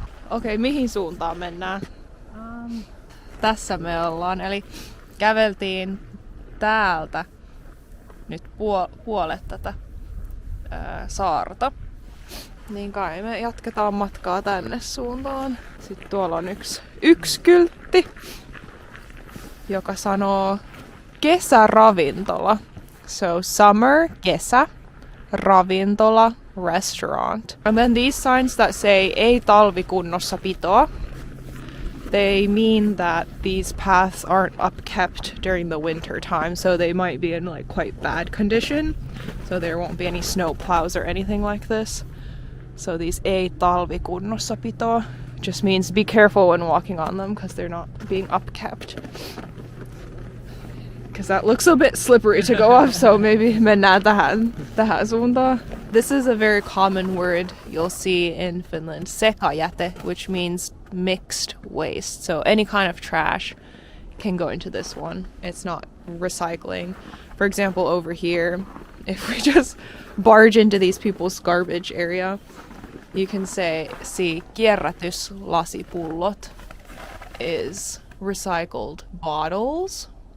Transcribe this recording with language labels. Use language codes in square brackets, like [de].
[fi] Okei, mihin suuntaan mennään? Tässä me ollaan, eli käveltiin täältä nyt puolet tätä saarta. Niin kai me jatketaan matkaa tänne suuntaan. Sitten tuolla on yksi kyltti, joka sanoo kesäravintola. [en] So summer, kesä, ravintola, restaurant. And then these signs that say [fi] ei talvikunnossapitoa, [en] they mean that these paths aren't upkept during the winter time, so they might be in like quite bad condition. So there won't be any snow plows or anything like this. So these [fi] ei talvikunnossapitoa [en] just means be careful when walking on them because they're not being upkept. Because that looks a bit slippery to go up, so maybe [fi] mennään tähän suuntaan. [en] This is a very common word you'll see in Finland, sekajäte, which means mixed waste. So any kind of trash can go into this one. It's not recycling. For example, over here, if we just barge into these people's garbage area, you can see kierrätyslaspullot is recycled bottles.